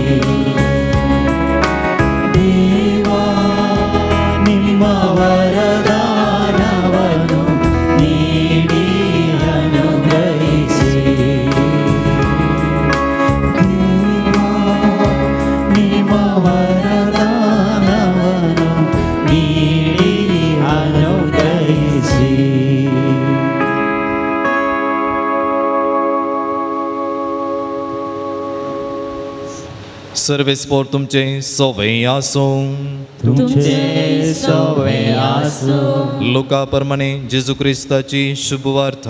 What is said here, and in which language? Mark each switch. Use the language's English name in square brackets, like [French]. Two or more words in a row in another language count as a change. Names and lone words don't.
[Kannada] ದೇವಾ ನಿಮ್ಮ ವರದಾನವನ್ನು ನೀಡಿ ಅನುಗ್ರಹಿಸಿ. ದೇವಾ ನಿಮ್ಮ ವರದಾನವನ್ನು ನೀಡಿ ಅನುಗ್ರಹಿಸಿ. [Konkani] सर्वेस्पोर तुमचे सोवे आसूं. तुमचे सोवे आसूं. लोका प्रमाणे जेजू क्रिस्ताची शुभवार्ता.